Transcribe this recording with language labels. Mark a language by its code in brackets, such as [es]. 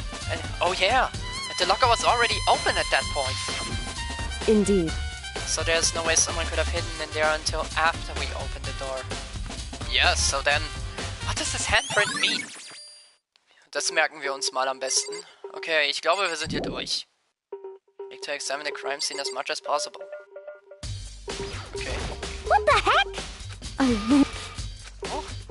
[en] And oh yeah, and the locker was already open at that point. indeed. So there's no way someone could have hidden in there until after we opened the door. Yes, so then, what does this handprint mean? [de] Das merken wir uns mal am besten. Okay, ich glaube, wir sind hier durch. [en] Need to examine the crime scene as much as possible. Okay. What the heck? Oh.